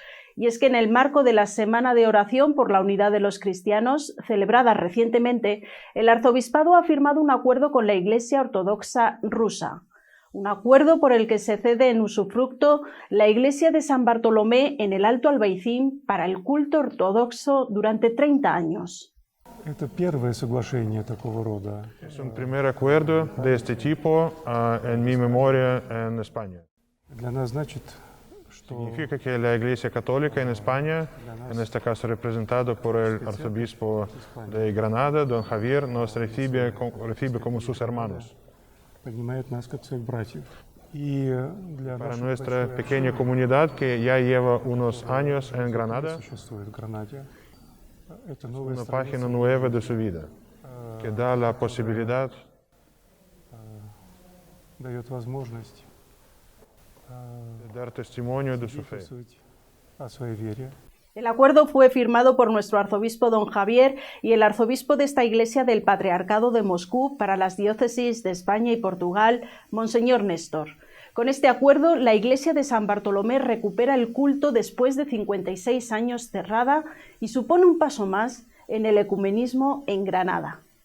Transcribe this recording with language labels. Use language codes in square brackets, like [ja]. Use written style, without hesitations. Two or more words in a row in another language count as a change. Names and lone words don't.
[es] Y es que en el marco de la Semana de Oración por la Unidad de los Cristianos, celebrada recientemente, el arzobispado ha firmado un acuerdo con la Iglesia Ortodoxa rusa. Un acuerdo por el que se cede en usufructo la iglesia de San Bartolomé en el Alto Albaicín para el culto ortodoxo durante 30 años. [ru] Это первое соглашение такого рода. [es] Es un primer acuerdo de este tipo en mi memoria en España. [ru] Для нас значит, что [es] Significa que la Iglesia Católica en España, en este caso representado por el arzobispo de Granada, don Javier, nos recibe como sus hermanos. [ru] принимает нас как своих братьев. И для [es] Para [ru] нашей [es] nuestra [ru] большой [es] pequeña [ru] общины, [es] comunidad que ya lleva unos años en [ru] которая [es] Granada, [ru] существует в Гранаде, это новая [es] una [ru] страница [es] página nueva de su vida, que da la posibilidad [ru] дает возможность [es] de dar testimonio de su fe. [ru] свидетельствовать о своей вере. [es] El acuerdo fue firmado por nuestro arzobispo don Javier y el arzobispo de esta iglesia del Patriarcado de Moscú para las diócesis de España y Portugal, Monseñor Néstor. Con este acuerdo, la iglesia de San Bartolomé recupera el culto después de 56 años cerrada y supone un paso más en el ecumenismo en Granada.